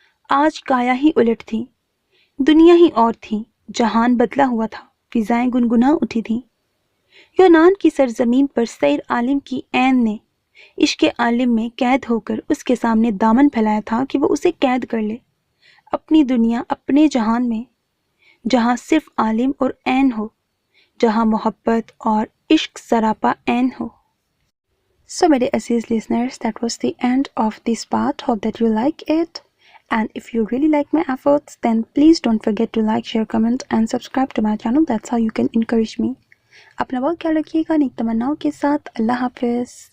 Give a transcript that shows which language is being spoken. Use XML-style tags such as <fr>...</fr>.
<ur>آج کایا ہی الٹ تھی، دنیا ہی اور تھی، جہان بدلا ہوا تھا، فضائیں گنگنا اٹھی تھیں۔ یونان کی سرزمین پر سیر عالم کی عین نے عشق عالم میں قید ہو کر اس کے سامنے دامن پھیلایا تھا کہ وہ اسے قید کر لے، اپنی دنیا، اپنے جہان میں، جہاں صرف عالم اور عین ہو، جہاں محبت اور عشق سراپا عین ہو۔ So میرے عزیز listeners,</ur> <en>that was the end of this part. Hope that you like it. And if you really like my efforts, then please don't forget to like, share, comment and subscribe to my channel. That's how you can encourage me.</en> <ur>اپنا بہت خیال رکھیے گا نیک تمناؤں کے ساتھ۔ اللہ حافظ۔</ur>